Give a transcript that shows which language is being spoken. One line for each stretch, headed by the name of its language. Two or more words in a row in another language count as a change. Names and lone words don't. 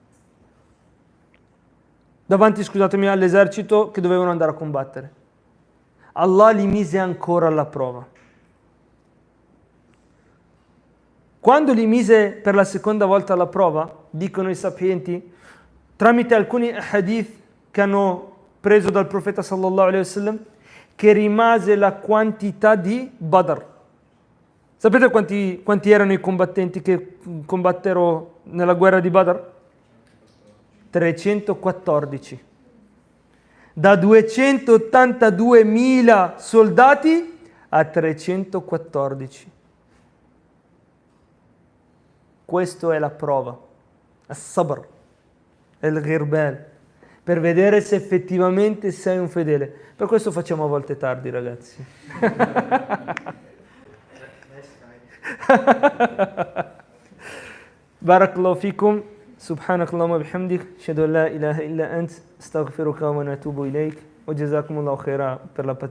Italian: Davanti, all'esercito che dovevano andare a combattere. Allah li mise ancora alla prova. Quando li mise per la seconda volta alla prova, dicono i sapienti, tramite alcuni hadith che hanno preso dal profeta
Arabic: صلى الله عليه وسلم,
Italian: che rimase la quantità di Badr. Sapete quanti erano i combattenti che combattero nella guerra di Badr? 314. Da 282.000 soldati a 314. Questo è la prova. As-sabr, il ghirbel, per vedere se effettivamente sei un fedele. Per questo facciamo a volte tardi, ragazzi.
Arabic: بارك الله فيكم. سبحانك اللهم وبحمدك أشهد أن لا إله إلا أنت أستغفرك ونتوب إليك وجزاكم الله خيرا
Italian: per la pazienza.